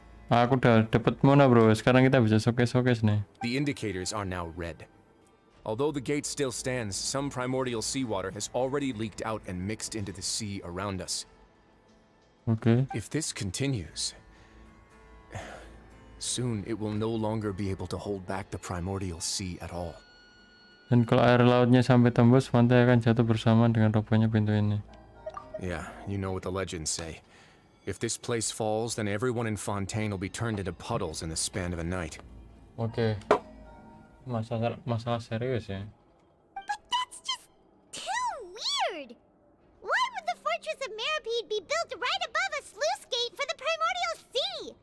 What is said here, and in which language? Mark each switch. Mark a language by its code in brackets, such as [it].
[id] Aku udah dapet Mona bro, sekarang kita bisa showcase nih. [en] The indicators are now red. Although the gate still stands, some primordial seawater has already leaked out and mixed into the sea around us. Okay. If this continues, soon it will no longer be able to hold back the primordial sea at all. [id] Dan kalau air lautnya sampai tembus, pantai akan jatuh bersamaan dengan robohnya pintu ini. [en] Yeah, you know what the legends say. If this place falls, then everyone in Fontaine will be turned into puddles in the span of a night. [id] Okay. Masalah serius ya. [en] But that's just too weird! Why would the Fortress of Meropide be built right above a sluice gate for the primordial sea?